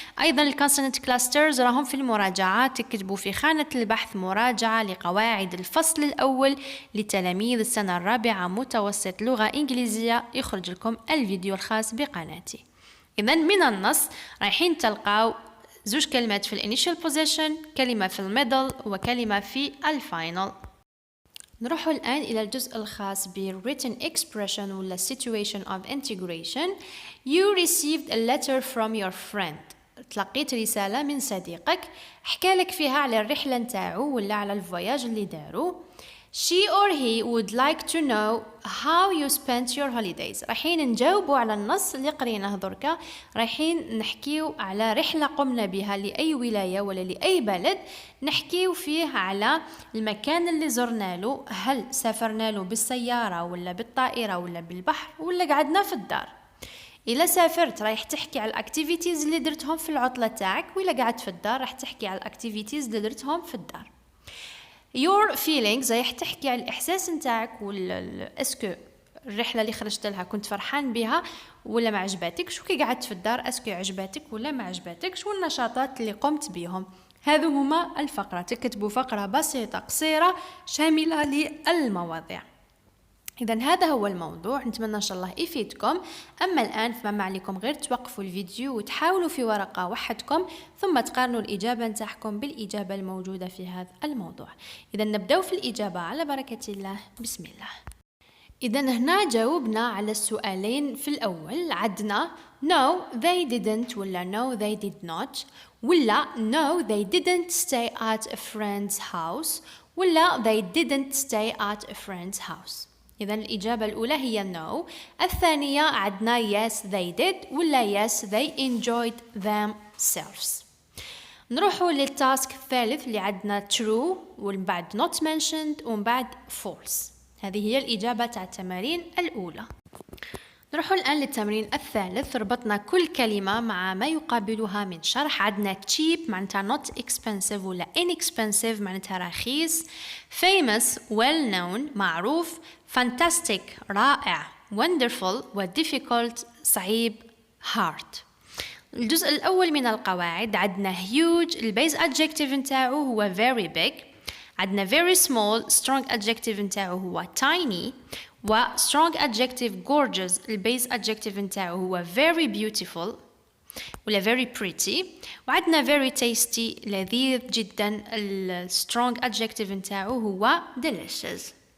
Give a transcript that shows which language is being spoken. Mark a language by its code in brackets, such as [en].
[ar] أيضا الكونسونانت clusters راهم في المراجعات، تكتبوا في خانة البحث مراجعة لقواعد الفصل الأول لتلاميذ السنة الرابعة متوسط لغة إنجليزية، يخرج لكم الفيديو الخاص بقناتي. إذا من النص رايحين تلقاو زوج كلمات في الانيشال بوزيشن، كلمة في الميدل وكلمة في الفاينل. نروح الآن إلى الجزء الخاص ب [en] written expression [ar] ولا [en] situation of integration. You received a letter from your friend. [ar] تلقيت رسالة من صديقك حكالك فيها على الرحلة نتاعو ولا على الفواياج اللي دارو. [en] She or he would like to know how you spent your holidays. [ar] رايحين نجاوبوا على النص اللي قريناه دركا، رايحين نحكيو على رحلة قمنا بها لأي ولاية ولا لأي بلد، نحكيو فيه على المكان اللي زرنا له، هل سافرنا له بالسيارة ولا بالطائرة ولا بالبحر ولا قعدنا في الدار. إلا سافرت رايح تحكي على الأكتيفيتيز اللي درتهم في العطلة تاعك، وإلا قعدت في الدار راح تحكي على الأكتيفيتيز اللي درتهم في الدار. [en] your feelings [ar] رايح تحكي على الإحساس نتاعك، اسكو الرحلة اللي خرجت لها كنت فرحان بها ولا ما عجباتكش، وكي قعدت في الدار اسكو عجباتك ولا ما عجباتكش، والنشاطات اللي قمت بهم. هذو هما الفقرة، تكتبوا فقرة بسيطة قصيرة شاملة للمواضيع. إذا هذا هو الموضوع، نتمنى إن شاء الله يفيدكم. أما الآن فما عليكم غير توقفوا الفيديو وتحاولوا في ورقة وحدكم، ثم تقارنوا الإجابة نتاعكم بالإجابة الموجودة في هذا الموضوع. إذا نبدأ في الإجابة على بركة الله. بسم الله. إذا هنا جاوبنا على السؤالين في الأول، عندنا [en] no they didn't ولا no they did not، ولا no they didn't stay at a friend's house، ولا they didn't stay at a friend's house. [ar] إذا الإجابة الأولى هي no. الثانية عندنا [en] yes they did ولا yes they enjoyed themselves. [ar] نروحوا للتاسك الثالث اللي عندنا true ومن بعد [en] not mentioned [ar] ومن بعد false. هذه هي الإجابة تاع التمارين الأولى. نروحوا الآن للتمرين الثالث، ربطنا كل كلمة مع ما يقابلها من شرح. [en] عندنا cheap معناتها not expensive ولا inexpensive [ar] معناتها رخيص، [en] famous well known معروف، fantastic رائع، wonderful و difficult صعيب hard. [ar] الجزء الأول من القواعد عندنا huge البيز adjective نتاعو هو [en] very big، [ar] عندنا [en] very small strong adjective [ar] نتاعو هو tiny، و [en] strong adjective gorgeous [ar] البيز adjective نتاعو هو [en] very beautiful [ar] ولا [en] very pretty، [ar] وعندنا [en] very tasty [ar] لذيذ جدا ال strong adjective نتاعو هو delicious.